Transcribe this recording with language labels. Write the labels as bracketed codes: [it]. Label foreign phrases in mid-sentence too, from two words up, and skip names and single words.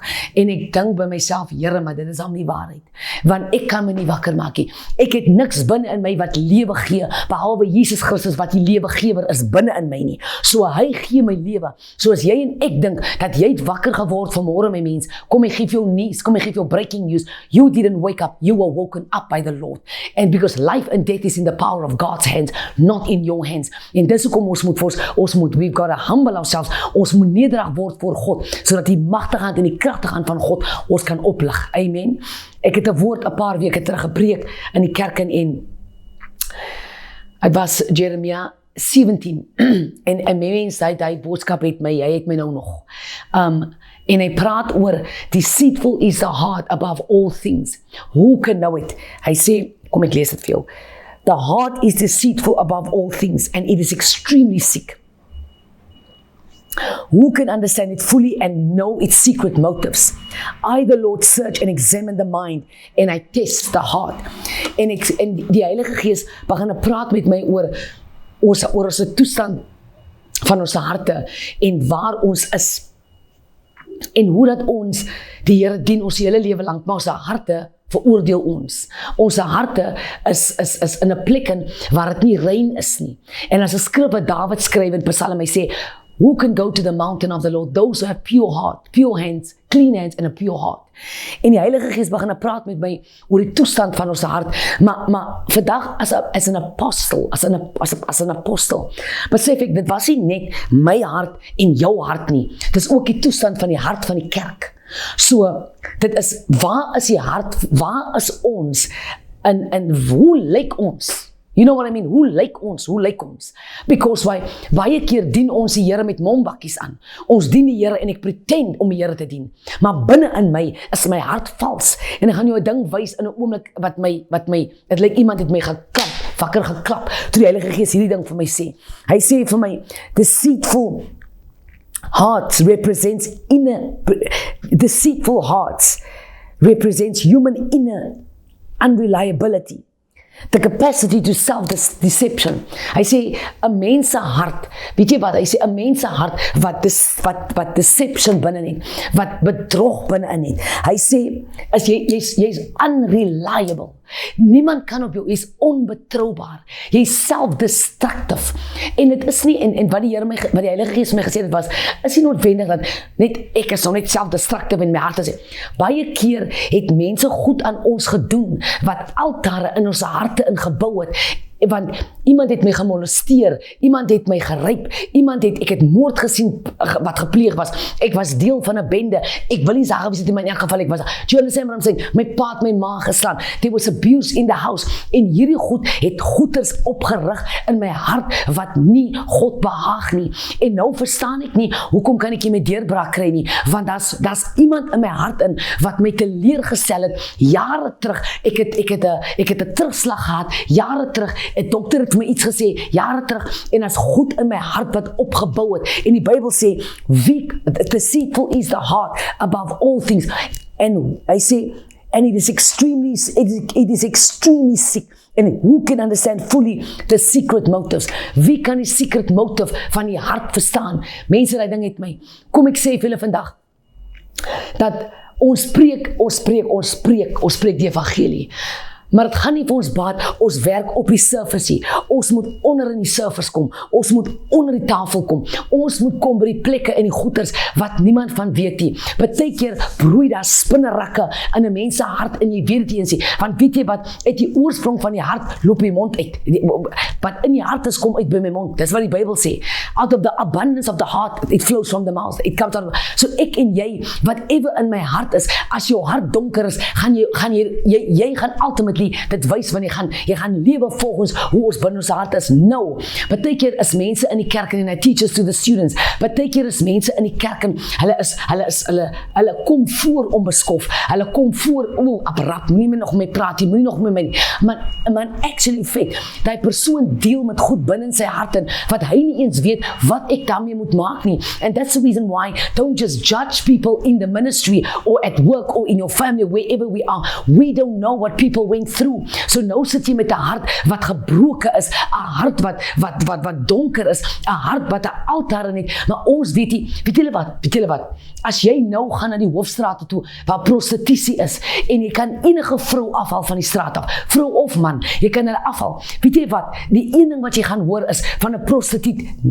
[af] En ek dink by myself, Here, maar dit is al nie waarheid. Want ek kan my nie wakker maak nie. Ek het niks binne in my wat lewe gee, behalwe Jesus Christus wat die lewegewer is binne in my nie. So hy gee my lewe. So as jy en ek dink dat jy het wakker geword vanmôre, my mens, kom ek gee vir jou news, kom ek gee vir jou [en] breaking news. You didn't wake up, you were woken up by the Lord. And because life and death is in the power of God's hands, not in your hands. [af] En dis hoekom [en] we've got to humble ourselves, [af] ons moet nederig word voor God, sodat die magtige hand en die kragtige hand van God ons kan oplig. Amen. Ek het 'n woord 'n paar weke terug gepreek in die kerk en ek was Jeremia 17 en mense hy boodskap het my, hy het my nou nog. En hy praat oor [en] deceitful is the heart above all things. Who can know it? [af] Hy sê, kom ek lees dit vir jou. [en] The heart is deceitful above all things and it is extremely sick. Who can understand it fully and know its secret motives? I, the Lord, search and examine the mind and I test the heart. [af] En die Heilige Gees begin praat met my oor ons toestand van ons harte en waar ons is. En hoe dat ons die Here dien ons hele lewe lank, maar ons harte veroordeel ons. Ons harte is in 'n plek waar dit nie rein is nie. En as 'n skrif wat Dawid skryf in Psalm, hy sê, [en] who can go to the mountain of the Lord? Those who have pure heart, pure hands, clean hands and a pure heart. [af] En die Heilige Gees begin praat met my oor die toestand van ons hart. Maar vandag as 'n apostel, as 'n apostel, besef ek, dit was nie net my hart en jou hart nie. Dit is ook die toestand van die hart van die kerk. So, dit is, waar is die hart, waar is ons, en hoe lyk ons? [en] You know what I mean? [af] Hoe lyk ons? Because baie keer dien ons die Here met mombakkies aan. Ons dien die Here en ek pretend om die Here te dien. Maar binne in my is my hart vals. En ek gaan jou 'n ding wys in 'n oomblik wat my, dit lyk iemand het my wakker geklap, toe die Heilige Gees hierdie ding vir my sê. Hy sê vir my, [en] deceitful hearts represents human inner unreliability. The capacity to self-deception. [af] Hy sê, 'n mens se hart, weet jy wat, hy sê, 'n mens se hart wat deception binne het, wat bedrog binne in het. Hy sê, as jy's unreliable. Niemand kan op jou, jy's onbetroubaar. Jy's self-destructive. En dit is nie, en wat die Heilige Gees my gesê het was, is nie noodwendig dat net ek is nou net self-destructive in my hart sê. Baie keer het mense goed aan ons gedoen, wat altare in ons harte ingebou het. Want iemand het my gemolesteer, iemand het my geryp, ek het moord gesien wat gepleeg was, ek was deel van 'n bende, ek wil nie sê wie dit in my geval ek was, [en] do you understand what I'm saying? [af] My pa het my ma geslaan, [en] there was abuse in the house, [af] en hierdie goed het goeters opgerig in my hart, wat nie God behaag nie, en nou verstaan ek nie, hoekom kan ek nie my deurbraak kry nie, want daar's iemand in my hart in, wat my teleurgestel het, jare terug, ek het 'n terugslag gehad, jare terug, 'n dokter het my iets gesê, jare terug, en as goed in my hart wat opgebou het, en die Bybel sê, [en] deceitful is the heart above all things, [af] en hy sê, [en] and it is extremely sick, and who can understand fully the secret motives? [af] Wie kan die [en] secret motive [af] van die hart verstaan? Mense, die ding het my, kom ek sê vir julle vandag, dat ons spreek die evangelie, maar het gaan nie vir ons baat, ons werk op die surface nie. Ons moet onder in die surface kom, ons moet onder die tafel kom, ons moet kom by die plekke en die goeders wat niemand van weet nie. Baie keer broei daar spinnerakke in 'n mens se hart en jy weet dit nie, want weet jy wat, uit die oorsprong van die hart loop die mond uit. Wat in die hart is, kom uit by my mond. Dis wat die Bybel sê. [en] Out of the abundance of the heart, it flows from the mouth. It comes out. [af] So ek en jy, whatever in my hart is, as jou hart donker is, gaan jy gaan [en] ultimately outwardly, [af] dit wys van jy gaan lewe volgens hoe ons binne ons hart is. No. Partykeer is mense in die kerk en hy [en] teaches to the students. [af] Partykeer is mense in die kerk en hulle kom voor onbeskof. Hulle kom voor, aprap, moenie nog mee praat, moenie nog met my. Man actually feit, die persoon deel met goed binne in sy hart en wat hy nie eens weet wat ek daarmee moet maak nie. [en] And that's the reason why don't just judge people in the ministry or at work or in your family, wherever we are. We don't know what people went through. [af] So nou sit jy met 'n hart wat gebroken is, 'n hart wat donker is, 'n hart wat 'n altaar in het, maar ons weet julle wat, as jy nou gaan na die hoofstrate toe, waar prostitusie is, en jy kan enige vrou afhaal van die straat af, vrou of man, jy kan hulle afhaal, weet jy wat, die een ding wat jy gaan hoor is, van 'n prostituut,